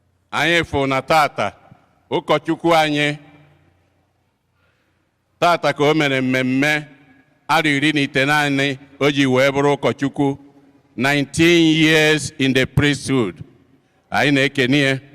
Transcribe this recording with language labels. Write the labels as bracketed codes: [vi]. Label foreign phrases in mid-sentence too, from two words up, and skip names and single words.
[ig] Anyị fụ na tata, ụkọchukwu anyị, tata ka o mere mmemme arọ iri na ite naanị o ji wee bụrụ ụkọchukwu. [en] Nineteen years in the priesthood. [ig] Anyị na-ekene ya.